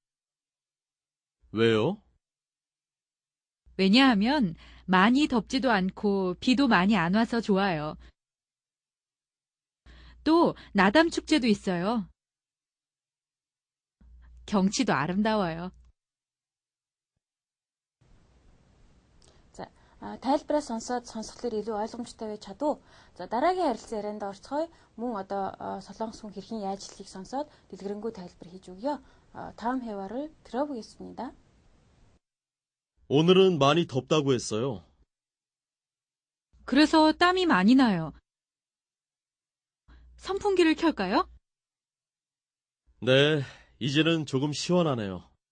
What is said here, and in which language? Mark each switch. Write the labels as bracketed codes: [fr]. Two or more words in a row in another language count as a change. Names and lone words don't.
[ko] 왜요? 왜냐하면 많이 덥지도 않고 비도 많이 안 와서 좋아요. 또 나담 축제도 있어요. 경치도 아름다워요. [mn] За тайлбараа сонсоод сонсхолоор илүү ойлгомжтой байж чадав. За дараагийн харилцан ярианд орцгоё. Мөн одоо солонгос хүн хэрхэн яаж хэлхийг сонсоод дэлгэрэнгүй тайлбар хийж өгье. [ko] 다음 회화를 들어보겠습니다. 오늘은 많이 덥다고 했어요. 그래서 땀이 많이 나요. 선풍기를 켤까요? 네, 이제는 조금 시원하네요.